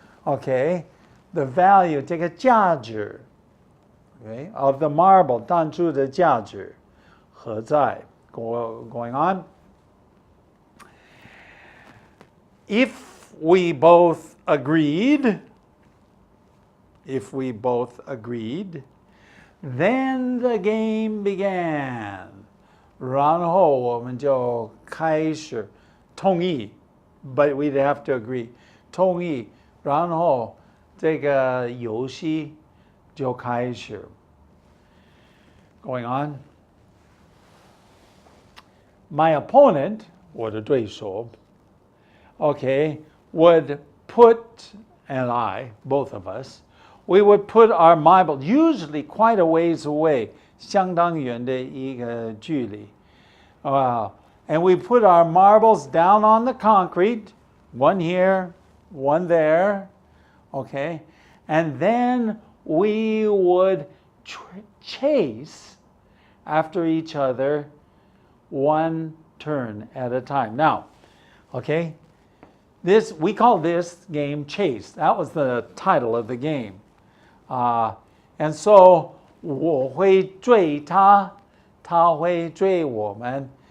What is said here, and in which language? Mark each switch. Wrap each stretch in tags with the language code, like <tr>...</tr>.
<en>Okay, the value,</en> <zh>这个价值.</zh> <en>Okay, of the marble,</en> <zh>当初的价值何在?</zh> <en>Going on. If we both agreed, then the game began.</en> <zh>然后我们就开始同意</zh> <en>but we'd have to agree</en> <zh>同意，然后这个游戏就开始。</zh> <en>Going on. My opponent,</en> <zh>我的对手</zh> <en>okay, would put, and I, both of us, we would put our marble, usually quite a ways away,</en> <zh>相当远的一个距离。</zh> <en>And we put our marbles down on the concrete, one here, one there, okay? And then we would chase after each other one turn at a time. Now, okay, we call this game Chase. That was the title of the game. And so</en> <zh>我会追他，他会追我们。</zh>